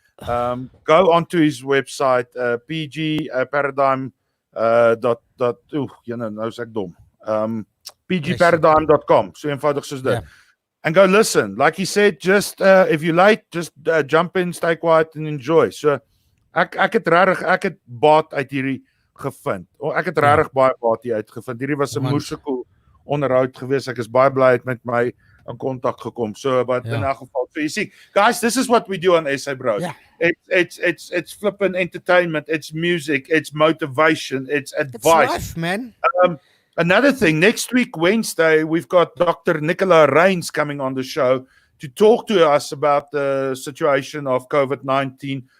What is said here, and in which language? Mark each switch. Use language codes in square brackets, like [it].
[en] Go onto his website, PG Paradigm [af] nou is ek dom. pgparadigm.com. So eenvoudig soos dit. [en] Yeah. And go listen. Like he said, just if you like, just jump in, stay quiet and enjoy. [af] So ek het baat uit hierdie gevind. Ek het regtig baie baat hier uitgevind. Hierdie was 'n moersikool onderhoud geweest. Ek is baie bly het met my in kontak gekom. [en] So but [af] in elk geval, [en] so you see, guys, this is what we do on SA Bros. Yeah. It's flipping entertainment, it's music, it's motivation, it's advice. It's life, man. Another thing, next week, Wednesday, we've got Dr. Nicola Reins coming on the show to talk to us about the situation of COVID-19.